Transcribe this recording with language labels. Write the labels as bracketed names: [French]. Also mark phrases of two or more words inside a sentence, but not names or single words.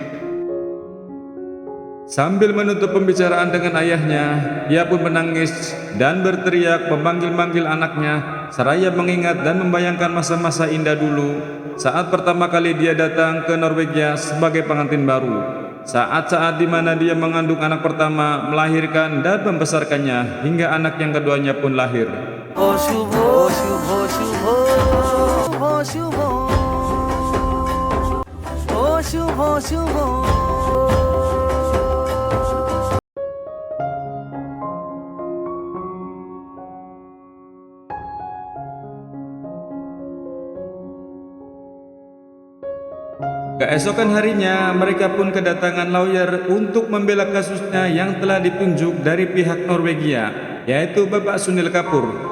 [Indonesian] Sambil menutup pembicaraan dengan ayahnya, dia pun menangis dan berteriak memanggil-manggil anaknya, seraya mengingat dan membayangkan masa-masa indah dulu saat pertama kali dia datang ke Norwegia sebagai pengantin baru. Saat-saat di mana dia mengandung anak pertama, melahirkan dan membesarkannya hingga anak yang keduanya pun lahir. Oh Shubho, Shubho, Shubho, Shubho, Shubho, oh Shubho, Shubho. Keesokan harinya, mereka pun kedatangan lawyer untuk membela kasusnya yang telah ditunjuk dari pihak Norwegia, yaitu Bapak Sunil Kapoor.